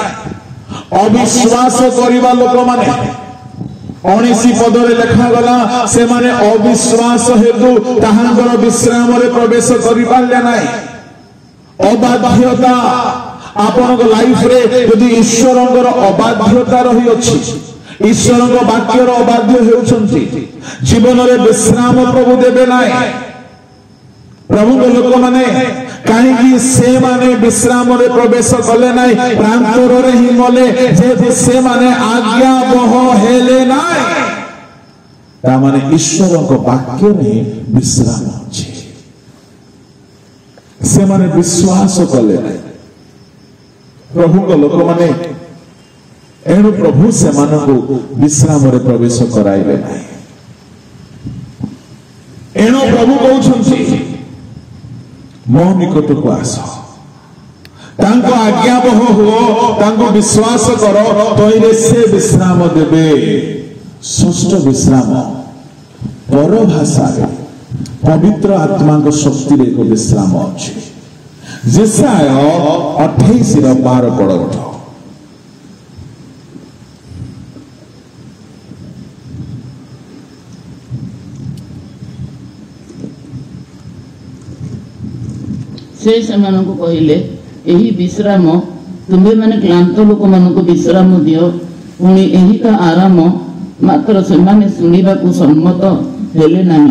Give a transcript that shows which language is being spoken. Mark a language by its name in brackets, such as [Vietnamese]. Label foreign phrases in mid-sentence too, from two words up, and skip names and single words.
[Odia] ଅବିଶ୍ୱାସ କରିବା ଲୋକ ମାନେ 19 ପଦରେ ଲେଖା ଗଲା ସେ ମାନେ ଅବିଶ୍ୱାସ ହେତୁ ତାହାଙ୍କର ବିଶ୍ରାମ ରେ ପ୍ରବେଶ କରି ପାରିଲେ ନାହିଁ। ଅବାଧ୍ୟତା ଆପଣଙ୍କ ଲାଇଫ ରେ ଯଦି ଈଶ୍ୱରଙ୍କର ଅବାଧ୍ୟତା ରହି ଅଛି, ଈଶ୍ୱରଙ୍କ ବାକ୍ୟର ଅବାଧ୍ୟ ହେଉଛନ୍ତି, ଜୀବନ ରେ ବିଶ୍ରାମ ପ୍ରଭୁ ଦେବେ ନାହିଁ। ପ୍ରଭୁ କୁ ଲୋକ ମାନେ କେହି ସେ ମାନେ ବିଶ୍ରାମ ରେ ପ୍ରବେଶ କଲେ ନାହିଁ, ପ୍ରାନ୍ତର ରେ ହିଁ ମଲେ ଯେ ସେ ମାନେ ଆଜ୍ଞା ବହ ହେଲେ ନାହିଁ। ତା ମାନେ ଈଶ୍ୱରଙ୍କ ବାକ୍ୟ ରେ ବିଶ୍ରାମ ଅଛି, ସେ ମାନେ ବିଶ୍ୱାସ କଲେ ନାହିଁ। ପ୍ରଭୁ କୁ ଲୋକ ମାନେ ଏଣୁ ପ୍ରଭୁ ସେ ମାନଙ୍କୁ ବିଶ୍ରାମ ରେ ପ୍ରବେଶ କରାଇଲେ ନାହିଁ। ଏଣୁ ପ୍ରଭୁ କହୁଛନ୍ତି ମୋ ନିକଟ କୁ ଆସ, ତାଙ୍କୁ ଆଜ୍ଞାବହ ହୁଅ, ତାଙ୍କୁ ବିଶ୍ୱାସ କର, ତେବେ ସେ ବିଶ୍ରାମ ଦେବେ। ଷଷ୍ଠ ବିଶ୍ରାମ ପର ଭାଷା ରେ ପବିତ୍ର ଆତ୍ମା କୁ ଶକ୍ତି ରେ କୁ ବିଶ୍ରାମ ଅଛି। ଯିଶାଇୟ 28:12 ପଢ଼। ସେ ସେମାନଙ୍କୁ କହିଲେ ଏହି ବିଶ୍ରାମ ତୁମ୍ଭେ ମାନେ କ୍ଲାନ୍ତ ଲୋକ ମାନଙ୍କୁ ବିଶ୍ରାମ ଦିଅ, ପୁଣି ଏହି କା ଆରାମ ମାତ୍ର ସେମାନେ ଶୁଣିବା କୁ ସମ୍ମତ ହେଲେ ନାହିଁ।